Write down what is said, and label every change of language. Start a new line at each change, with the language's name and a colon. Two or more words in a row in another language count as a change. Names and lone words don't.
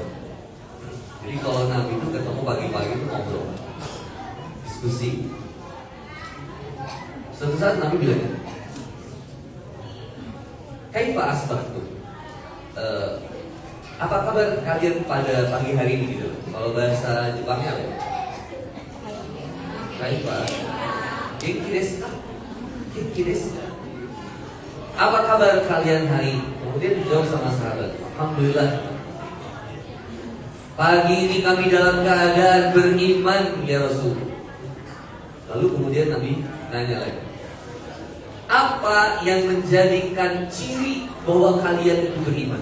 Indonesian: Jadi kalau Nabi itu ketemu pagi-pagi itu ngobrol, diskusi.
Arabic: Suatu saat Nabi bilang, كيف أصبحتم?
Indonesian: Apa kabar kalian pada pagi hari ini gitu? Kalau bahasa Jepangnya apa? Kaifa?
Japanese: 元気ですか? 元気ですか?
Indonesian: Apa kabar kalian hari ini? Kemudian dijawab sama sahabat, alhamdulillah. Pagi ini kami dalam keadaan beriman ya Rasul. Lalu kemudian Nabi nanya lagi, apa yang menjadikan ciri bahwa kalian itu beriman?